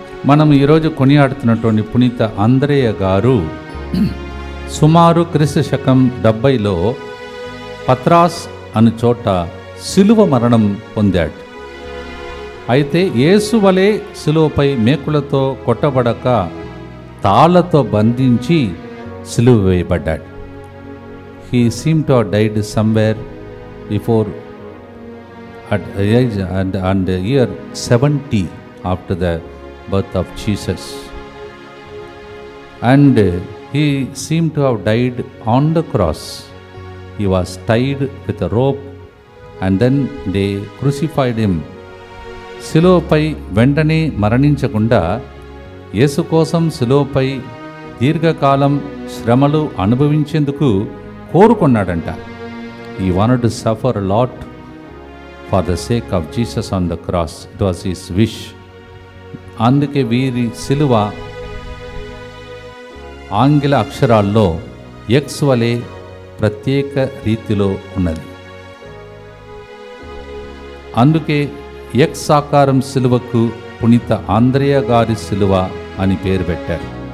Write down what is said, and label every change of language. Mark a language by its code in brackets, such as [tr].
[te] మనం ఈరోజు కొనియాడుతున్నటువంటి పునీత అంద్రేయ గారు సుమారు క్రీస్తు శకం 70లో పత్రాస్ అను చోట శిలువ మరణం పొందాడు. అయితే యేసు వలె శిలువపై మేకులతో కొట్టబడక తాళ్లతో బంధించి శిలువ వేయబడ్డాడు. [en] He seem to have died somewhere before at age and year 70 after the birth of Jesus, and he seemed to have died on the cross. He was tied with a rope and then they crucified him. [te] శిలువపై వెంటనే మరణించకుండా యేసు కోసం శిలువపై దీర్ఘకాలం శ్రమలు అనుభవించేందుకు కోరుకున్నాడంట. [en] He wanted to suffer a lot for the sake of Jesus on the cross. It was his wish. [te] అందుకే వీరి శిలువ ఆంగ్ల అక్షరాల్లో X వలె ప్రత్యేక రీతిలో ఉన్నది. అందుకే ఎక్స్ ఆకారం శిలువకు పునీత ఆంద్రేయ గారి శిలువ అని పేరు పెట్టారు.